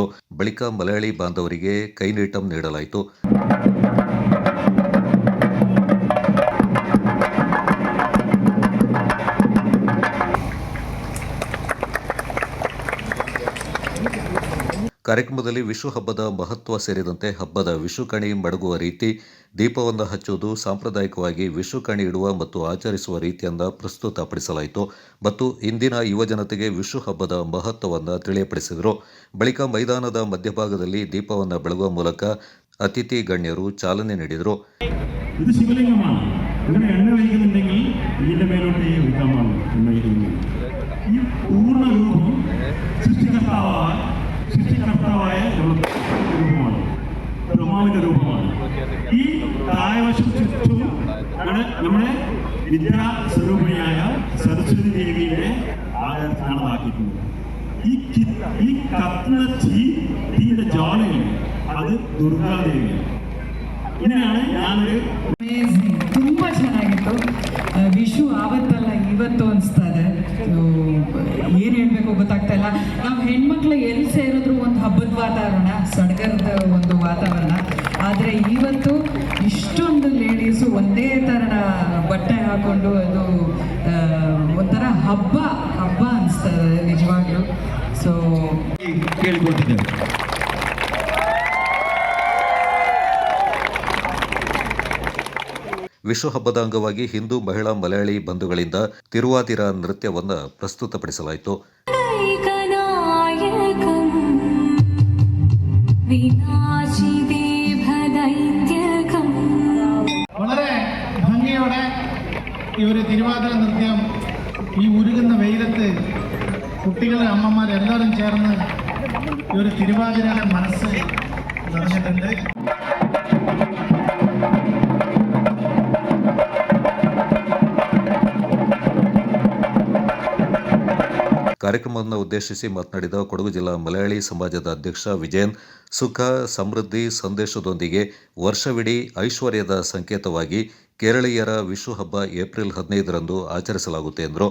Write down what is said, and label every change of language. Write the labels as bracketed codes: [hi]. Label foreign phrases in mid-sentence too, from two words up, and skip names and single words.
[kn] ಬಳಿಕ ಮಲಯಾಳಿ ಬಾಂಧವರಿಗೆ ಕೈನೀಟಂ ನೀಡಲಾಯಿತು. ಕಾರ್ಯಕ್ರಮದಲ್ಲಿ ವಿಷು ಹಬ್ಬದ ಮಹತ್ವ ಸೇರಿದಂತೆ ಹಬ್ಬದ ವಿಷು ಕಣಿ ಮಡಗುವ ರೀತಿ, ದೀಪವನ್ನು ಹಚ್ಚುವುದು, ಸಾಂಪ್ರದಾಯಿಕವಾಗಿ ವಿಷು ಕಣಿ ಇಡುವ ಮತ್ತು ಆಚರಿಸುವ ರೀತಿಯನ್ನು ಪ್ರಸ್ತುತಪಡಿಸಲಾಯಿತು ಮತ್ತು ಇಂದಿನ ಯುವಜನತೆಗೆ ವಿಷು ಹಬ್ಬದ ಮಹತ್ವವನ್ನು ತಿಳಿಯಪಡಿಸಿದರು. ಬಳಿಕ ಮೈದಾನದ ಮಧ್ಯಭಾಗದಲ್ಲಿ ದೀಪವನ್ನು ಬೆಳಗುವ ಮೂಲಕ ಅತಿಥಿ ಗಣ್ಯರು ಚಾಲನೆ ನೀಡಿದರು. [ml] ഇത് ശിവലിംഗമാണ്. ഇതിനെ എണ്ണ വയ്ക്കുന്നുണ്ടെങ്കിൽ ഇതിന്റെ മേലോട്ട് ഒഴിക്കാൻ പാടില്ല. ഈ പൂർണ്ണ രൂപം സൃഷ്ടികർത്താവായ രൂപമാണ്, ബ്രഹ്മാവിന്റെ രൂപമാണ്. ഈ താഴവശം ചുറ്റും നമ്മുടെ വിദ്യാ സ്വരൂപിണിയായ സരസ്വതി ദേവിയുടെ ആകാരത്തിനാണതാക്കിയിട്ടുള്ളത്. ഈ കത്തുന്ന തീയുടെ ജ്വാലയിൽ അത് ദുർഗാദേവിയാണ്. ഇങ്ങനെയാണ് ഞാനൊരു [kn] ತುಂಬ ಚೆನ್ನಾಗಿತ್ತು. ವಿಷು ಆವತ್ತಲ್ಲ ಇವತ್ತು ಅನಿಸ್ತದೆ. ಏನು ಹೇಳಬೇಕು ಗೊತ್ತಾಗ್ತಾ ಇಲ್ಲ. ನಾವು ಹೆಣ್ಮಕ್ಳು ಎಲ್ಲಿ ಸೇರಿದ್ರು ಒಂದು ಹಬ್ಬದ ವಾತಾವರಣ, ಸಡಗರದ ಒಂದು ವಾತಾವರಣ. ಆದರೆ ಇವತ್ತು ಇಷ್ಟೊಂದು ಲೇಡೀಸು ಒಂದೇ ಥರ ಬಟ್ಟೆ ಹಾಕ್ಕೊಂಡು ಅದು ಒಂಥರ ಹಬ್ಬ ಅನಿಸ್ತದೆ ನಿಜವಾಗ್ಲೂ. ಸೊ ಕೇಳಿಕೊಟ್ಟಿದ್ದೇವೆ. ವಿಷು ಹಬ್ಬದ ಅಂಗವಾಗಿ ಹಿಂದೂ ಮಹಿಳಾ ಮಲಯಾಳಿ ಬಂಧುಗಳಿಂದ ತಿರುವಾತಿರ ನೃತ್ಯವನ್ನು ಪ್ರಸ್ತುತಪಡಿಸಲಾಯಿತು. [ml] വളരെ ഭംഗിയോടെ ഈ ഒരു തിരുവാതിര നൃത്യം ഈ ഉരുകുന്ന വെയിലത്ത് കുട്ടികളും അമ്മമാരെല്ലാവരും ചേർന്ന് ഈ ഒരു തിരുവാതിരയുടെ മനസ്സ് നിറഞ്ഞിട്ടുണ്ട്. [kn] ಕಾರ್ಯಕ್ರಮವನ್ನು ಉದ್ದೇಶಿಸಿ ಮಾತನಾಡಿದ ಕೊಡಗು ಜಿಲ್ಲಾ ಮಲಯಾಳಿ ಸಮಾಜದ ಅಧ್ಯಕ್ಷ ವಿಜಯನ್, ಸುಖ ಸಮೃದ್ಧಿ ಸಂದೇಶದೊಂದಿಗೆ ವರ್ಷವಿಡೀ ಐಶ್ವರ್ಯದ ಸಂಕೇತವಾಗಿ ಕೇರಳೀಯರ ವಿಷು ಹಬ್ಬ ಏಪ್ರಿಲ್ 15ರಂದು ಆಚರಿಸಲಾಗುತ್ತೆ ಎಂದರು.